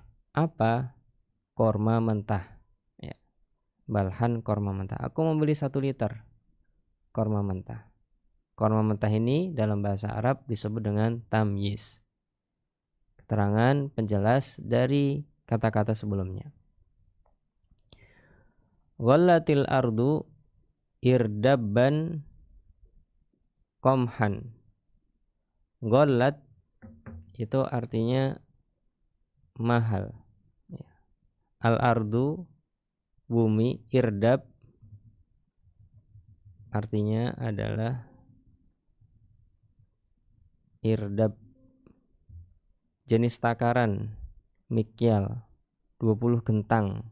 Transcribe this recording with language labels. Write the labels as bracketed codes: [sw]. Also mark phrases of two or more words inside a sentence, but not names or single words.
[id] Apa? Korma mentah. Ya. Balhan korma mentah. Aku membeli 1 liter korma mentah. Korma mentah ini dalam bahasa Arab disebut dengan tamyiz. Keterangan penjelas dari kata-kata sebelumnya. [ar] غلت الأرض إردبا قمحا. [id] Ghallat itu artinya mahal. [ar] الأرض [id] bumi, irdab artinya adalah irdab jenis takaran mikyal 20 gentang.